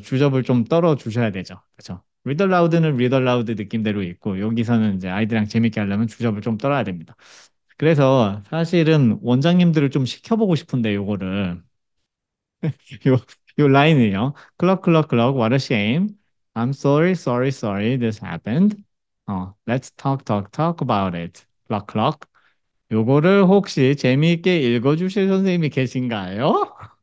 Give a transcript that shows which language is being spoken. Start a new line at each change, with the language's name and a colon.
Korean: 주접을 좀 떨어 주셔야 되죠. 그렇죠? 리더 라우드는 리더 라우드 느낌대로 있고 여기서는 이제 아이들이랑 재밌게 하려면 주접을 좀 떨어야 됩니다. 그래서 사실은 원장님들을 좀 시켜보고 싶은데 요거를 요, 요 라인이요.
English: 클럭 클럭 클럭 what a shame. I'm sorry sorry sorry this happened. Let's talk talk talk about it. 클럭 클럭.
Korean: 요거를 혹시 재미있게 읽어주실 선생님이 계신가요?